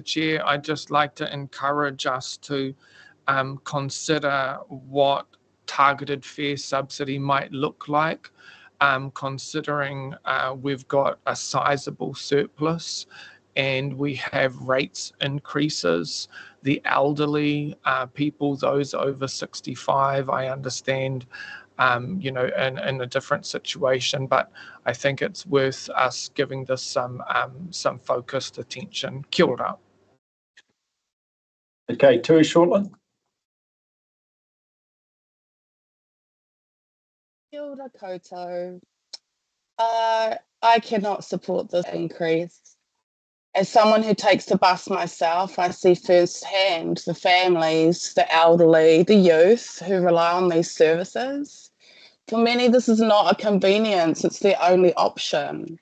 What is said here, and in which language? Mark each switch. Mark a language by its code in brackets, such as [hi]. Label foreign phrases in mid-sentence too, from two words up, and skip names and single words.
[en] Chair, I'd just like to encourage us to consider what targeted fare subsidy might look like, considering we've got a sizable surplus and we have rates increases. The elderly people, those over 65, I understand, in a different situation, but I think it's worth us giving this some focused attention. [mi] Kia ora. [en] Okay, Tui Shortland. [mi] Kia ora koutou. [en] I cannot support this increase. As someone who takes the bus myself, I see firsthand the families, the elderly, the youth who rely on these services. For many, this is not a convenience, it's their only option.